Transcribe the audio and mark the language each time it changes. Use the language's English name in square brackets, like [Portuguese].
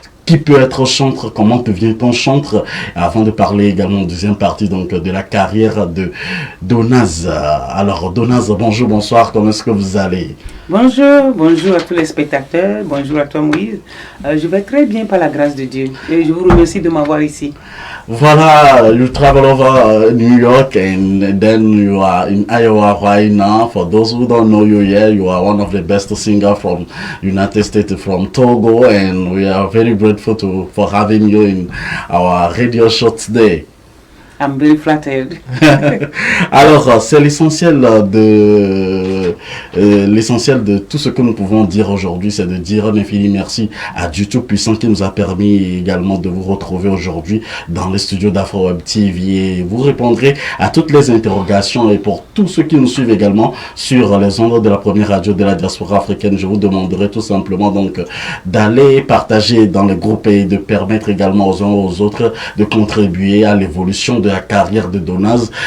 [French] Qui peut être chantre? Comment devient-on chantre? Avant de parler également en deuxième partie donc de la carrière de Donaz. Alors Donaz, bonjour, bonsoir, comment est-ce que vous allez? Bonjour à tous les spectateurs, bonjour à toi Moïse. Je vais très bien par la grâce de Dieu et je vous remercie de m'avoir ici. [English] Voilà, you travel over New York and then you are in Iowa right now. For those who don't know you yet, you are one of the best singers from United States, from Togo, and we are very grateful for having you in our radio show today. I'm very flattered. [French] Alors, c'est l'essentiel de tout ce que nous pouvons dire aujourd'hui, c'est de dire un infini merci à Dieu Tout-Puissant qui nous a permis également de vous retrouver aujourd'hui dans les studios d'Afro Web TV. Et vous répondrez à toutes les interrogations et pour tous ceux qui nous suivent également sur les ondes de la première radio de la diaspora africaine, je vous demanderai tout simplement donc d'aller partager dans le groupe et de permettre également aux uns aux autres de contribuer à l'évolution de la carrière de Donaz.